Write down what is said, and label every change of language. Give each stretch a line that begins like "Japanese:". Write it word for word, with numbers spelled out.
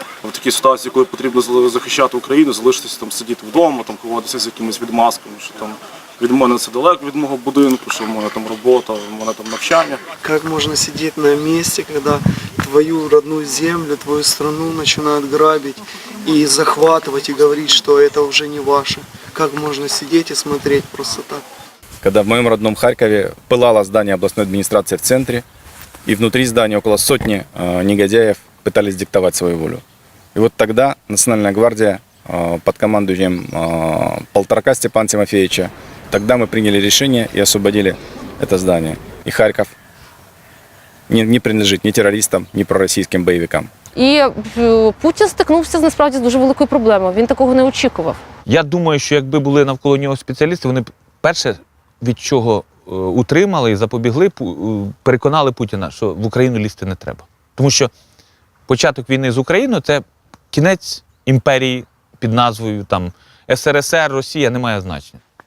Ukrainian: В такій ситуації, коли потрібно захищати Україну, залишитися там сидіти вдома, там ховатися з якимись відмазками, що там від мене це далеко від мого будинку, що в мене там робота, в мене там навчання. Як можна сидіти на місці, коли твою родну землю, твою страну починають грабити і захватувати, і говорити, що це вже не ваше. Як можна сидіти і смотреть просто так?
Russian: Когда в моем родном Харькове пылало здание областной администрации в центре, и внутри здания около сотни э, негодяев пытались диктовать свою волю. И вот тогда Национальная гвардия э, под командованием э, Полторака Степана Тимофеевича, тогда мы приняли решение и освободили это здание. И Харьков не, не принадлежит ни террористам, ни пророссийским боевикам.
Ukrainian: І Путін стикнувся, насправді, з дуже великою проблемою. Він такого не очікував. Я думаю, що якби були навколо нього спеціалісти, вони б перше від чого утримали і запобігли, переконали Путіна, що в Україну лізти не треба. Тому що початок війни з Україною – це кінець імперії під назвою там, ес ер ес ер, Росія, не має значення.